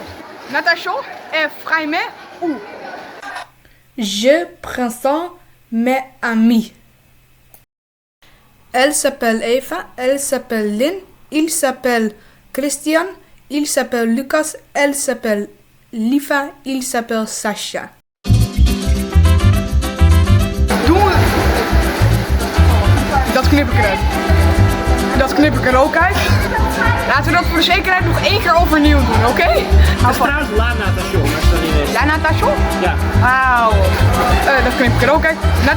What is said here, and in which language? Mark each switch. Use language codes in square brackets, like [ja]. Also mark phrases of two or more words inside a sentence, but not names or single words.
[fr] Natation est vraiment où? Je prends ça mes amis. Elle s'appelle Eva, elle s'appelle Lynn, il s'appelle Christian, il s'appelle Lucas, elle s'appelle Liva, il s'appelle Sasha. [nl] Doen we... Dat knip ik eruit. Dat knip ik er ook uit. Laten we dat voor de zekerheid nog 1 keer overnieuw doen, oké? Het is trouwens [fr] la natation, [nl] als dat niet is. [fr] La natation? [nl] Ja. Wauw. Dat knip ik er ook uit.